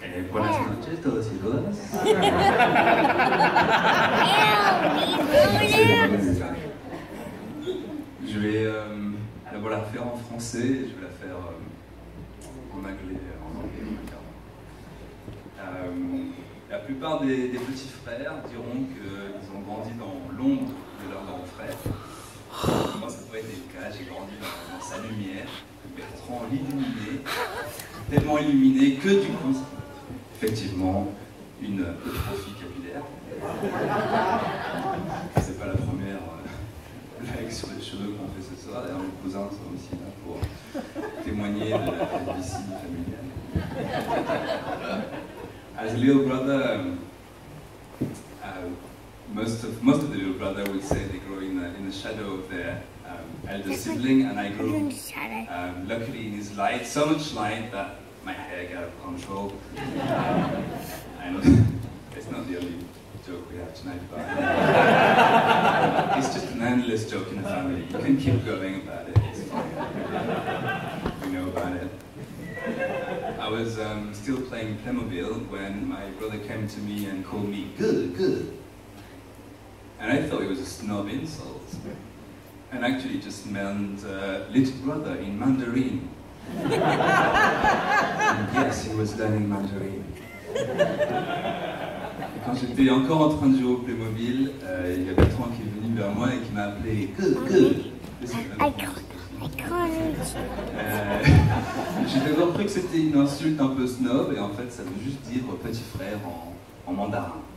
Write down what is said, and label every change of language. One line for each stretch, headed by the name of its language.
Spanish: Buenas noches, todos y todas.
French: Je vais d'abord la refaire en français, je vais la faire en anglais, la plupart des petits frères diront qu'ils ont grandi dans l'ombre de leur grand frère. Moi, ça pourrait être le cas, j'ai grandi dans sa lumière, Bertrand l'illuminé, tellement illuminé que du coup, effectivement, une eutrophie capillaire. C'est pas la première blague sur les cheveux qu'on fait ce soir, d'ailleurs mes cousins sont aussi là pour témoigner de la calvitie familiale.
English: As a little brother, most of the little brother would say they grow in the shadow of their elder sibling, and I grew luckily in his light, so much light that my hair got out of control. I know it's not the only joke we have tonight, but it's just an endless joke in the family. You can keep going about it, it's fine. We know about it. I was still playing Playmobil when my brother came to me and called me good, good. And I thought it was a snob insult. And actually just meant little brother in Mandarin. And yes, he was learning Mandarin.
French: Et quand j'étais encore en train de jouer au Playmobil, il y a Bertrand qui est venu vers moi et qui m'a appelé good. J'ai d'abord cru que c'était une insulte un peu snob, et en fait ça veut juste dire petit frère en mandarin.